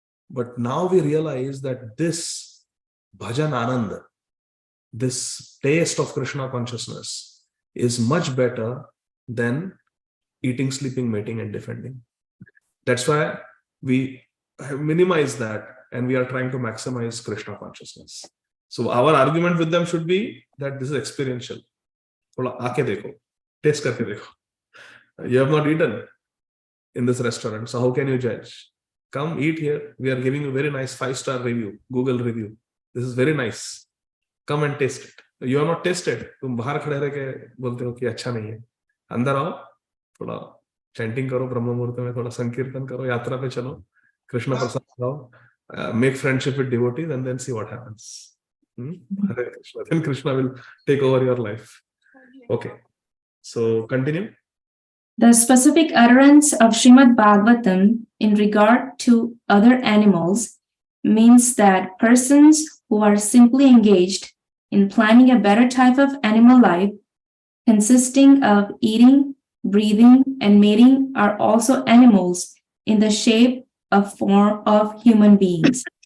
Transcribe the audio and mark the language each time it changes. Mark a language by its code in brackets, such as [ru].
[en] But now we realize that this bhajan ananda, this taste of Krishna consciousness is much better than eating, sleeping, mating and defending. That's why we have minimized that and we are trying to maximize Krishna consciousness. So our argument with them should be that this is experiential. [hi] थोड़ा आके देखो, taste करके देखो. [en] You have not eaten in this restaurant, so how can you judge? Come eat here. We are giving you very nice 5-star review, Google review. This is very nice. Come and taste it. You have not tasted. [hi] तुम बाहर खड़े रह के बोलते हो कि अच्छा नहीं है. अंदर आओ, थोड़ा chanting करो, ब्रह्म मुहूर्त में थोड़ा संकीर्तन करो, यात्रा पे चलो, कृष्ण प्रसाद खाओ, [en] make friendship with devotees, and then see what happens. Hare Krishna. Then Krishna will take over your life. Okay. So continue. The specific utterance of Srīmad Bhāgavatam in regard to other animals means that persons who are simply engaged in planning a better type of animal life, consisting of eating, breathing, and mating, are also animals in the shape of form of human beings.